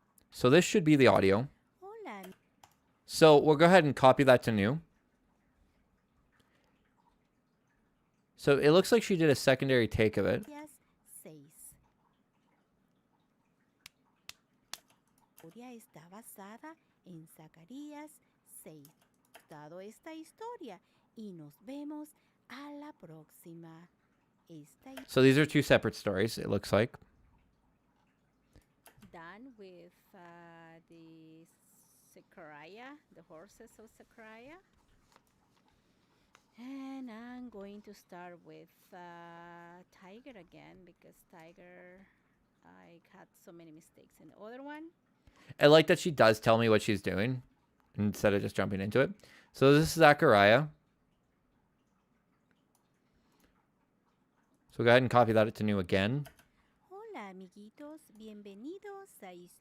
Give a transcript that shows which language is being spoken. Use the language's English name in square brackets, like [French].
[English] So this should be the audio. [Spanish] Hola. [English] So we'll go ahead and copy that to new. So it looks like she did a secondary take of it. [Spanish] Zacarías 6. La historia está basada en Zacarías 6. Dado esta historia y nos vemos a la próxima. [English] So these are two separate stories, it looks like. Done with the Zechariah, the horses of Zechariah. And I'm going to start with Tiger again because Tiger, I had so many mistakes in the other one. I like that she does tell me what she's doing instead of just jumping into it. So this is Zachariah. So go ahead and copy that to new again. [Spanish] Hola amiguitos, bienvenidos a